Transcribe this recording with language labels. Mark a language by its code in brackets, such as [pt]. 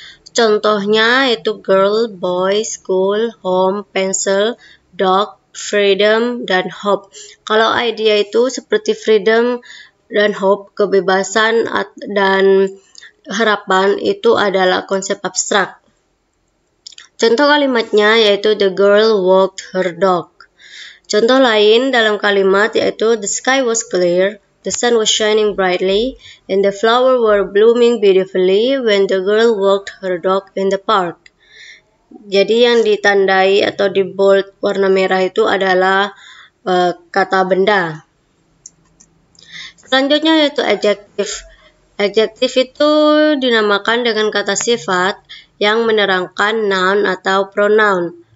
[id] Contohnya itu girl, boy, school, home, pencil, dog, freedom, dan hope. Kalau idea itu seperti freedom dan hope, kebebasan dan harapan itu adalah konsep abstrak. Contoh kalimatnya yaitu [en] the girl walked her dog. [id] Contoh lain dalam kalimat yaitu [en] the sky was clear, the sun was shining brightly, and the flowers were blooming beautifully when the girl walked her dog in the park. [id] Jadi yang ditandai atau di bold warna merah itu adalah kata benda. Selanjutnya yaitu adjective. Adjective itu dinamakan dengan kata sifat yang menerangkan noun atau pronoun.